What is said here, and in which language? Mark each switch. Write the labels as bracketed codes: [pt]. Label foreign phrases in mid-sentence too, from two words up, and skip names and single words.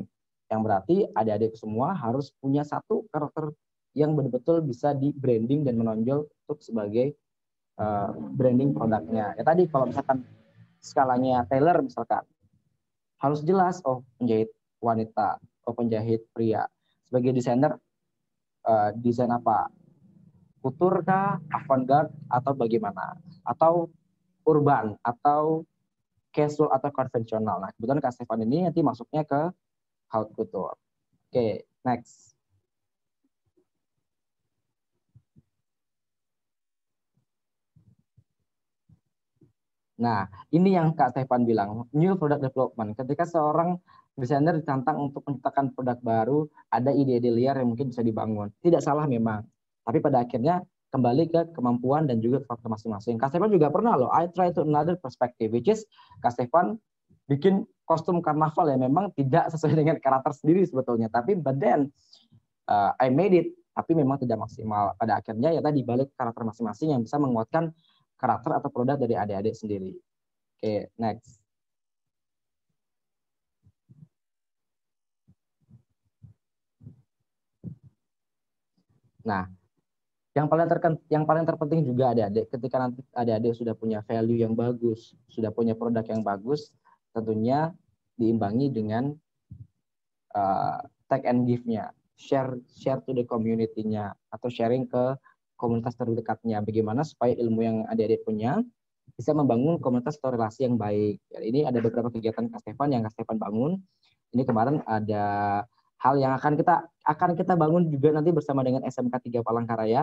[id] Yang berarti adik-adik semua harus punya satu karakter yang betul-betul bisa di branding dan menonjol untuk sebagai branding produknya. Ya tadi kalau misalkan skalanya tailor misalkan, harus jelas, oh penjahit wanita, oh penjahit pria. Sebagai desainer, desain apa? Couture kah, avant-garde, atau bagaimana? Atau urban, atau casual, atau konvensional. Nah, kebetulan Kak Stefan ini nanti masuknya ke [fr] haute couture. [id] Oke, next. Nah, ini yang Kak Stefan bilang, [en] new product development. [id] Ketika seorang desainer ditantang untuk menciptakan produk baru, ada ide-ide liar yang mungkin bisa dibangun. Tidak salah memang. Tapi pada akhirnya kembali ke kemampuan dan juga faktor masing-masing. Kak Stefan juga pernah loh, [en] I try to another perspective, which is [id] Kak Stefan bikin kostum karnaval yang memang tidak sesuai dengan karakter sendiri sebetulnya. [en] Tapi but then I made it, [id] tapi memang tidak maksimal. Pada akhirnya ya tadi balik karakter masing-masing yang bisa menguatkan karakter atau produk dari adik-adik sendiri. Oke, next. Nah, yang paling terpenting juga adik-adik, ketika nanti adik-adik sudah punya value yang bagus, sudah punya produk yang bagus, tentunya diimbangi dengan [en] take and give-nya, share to the community-nya, [id] atau sharing ke komunitas terdekatnya. Bagaimana supaya ilmu yang adik-adik punya bisa membangun komunitas atau relasi yang baik. Ini ada beberapa kegiatan Kak Stefan yang Kak Stefan bangun. Ini kemarin ada hal yang akan kita bangun juga nanti bersama dengan SMK 3 Palangkaraya.